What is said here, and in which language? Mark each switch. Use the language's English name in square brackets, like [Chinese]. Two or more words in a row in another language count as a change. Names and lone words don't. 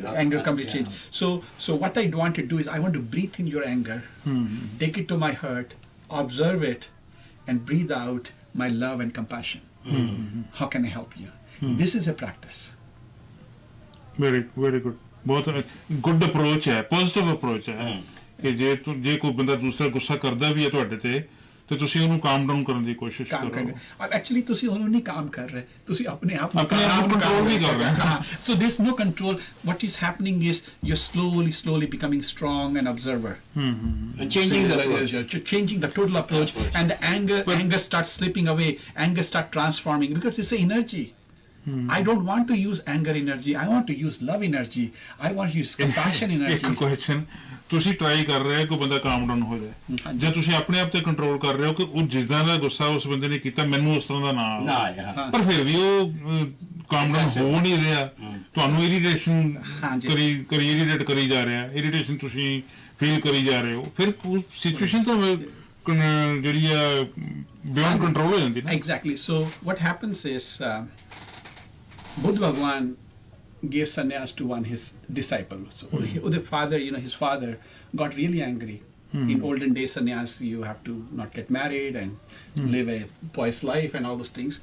[English] Anger completely changed. So what I want to do is I want to breathe in your anger, take it to my heart, observe it, and breathe out my love and compassion. How can I help you? This is a practice. Very, very good. [Punjabi] बहुत [English] good approach [Punjabi] है, [English] positive approach [Punjabi] ਹੈ ਕਿ ਜੇ ਕੋਈ ਬੰਦਾ ਦੂਸਰਾ ਗੁੱਸਾ ਕਰਦਾ ਭੀ ਹੈ ਤੁਹਾਡੇ ਤੇ ਤੁਸੀਂ ਉਹਨੂੰ [English] calm down [Punjabi] ਕਰਨ ਦੀ ਕੋਸ਼ਿਸ਼ ਕਰੋ। ਔਰ ਐਕਚੁਅਲੀ ਤੁਸੀਂ ਉਹਨੂੰ ਨਹੀਂ ਕਾਮ ਕਰ ਰਹੇ, ਤੁਸੀਂ ਆਪਣੇ ਆਪ ਨੂੰ ਕੰਟਰੋਲ ਵੀ ਕਰ ਰਹੇ ਹੋ। [English] So there's no control. What is happening is you're slowly becoming strong and observer. Changing the approach. Changing the total approach. And the anger starts slipping away. Anger starts transforming because it's an energy. I don't want to use anger energy. I want to use love energy. I want to use compassion energy. [Punjabi] ਇੱਕ ਕੁਐਸਚਨ, ਤੁਸੀਂ ਟਰਾਈ ਕਰ ਰਹੇ ਹੋ ਕਿ ਬੰਦਾ [English] calm down [Punjabi] ਹੋ ਜਾਏ, ਜੇ ਤੁਸੀਂ ਆਪਣੇ ਆਪ ਤੇ ਕੰਟਰੋਲ ਕਰ ਰਹੇ ਹੋ ਕਿ ਉਹ ਜਿੱਦਾਂ ਦਾ ਗੁੱਸਾ ਉਸ ਬੰਦੇ ਨੇ ਕੀਤਾ ਮੈਨੂੰ ਉਸ ਤਰ੍ਹਾਂ ਦਾ ਨਾ ਆਏ, ਪਰ ਫਿਰ ਵੀ ਉਹ [English] calm down [Punjabi] ਹੋ ਨਹੀਂ ਰਿਹਾ, ਤੁਹਾਨੂੰ [English] irritation irritate [Punjabi] ਕਰੀ ਜਾ ਰਿਹਾ, ਇਰੀਟੇਸ਼ਨ ਤੁਸੀਂ ਫੀਲ ਕਰੀ ਜਾ ਰਹੇ ਹੋ, ਫਿਰ ਸਿਚੁਏਸ਼ਨ ਤਾਂ ਜਿਹੜੀ ਆ [English] beyond control [Punjabi] ਹੋ ਜਾਂਦੀ ਨਾ। [English] Exactly. So what happens is Buddha Bhagwan gave sannyas to one his disciple. So the father, his father got really angry. In olden days, sannyas, you have to not get married and live a pious life and all those things.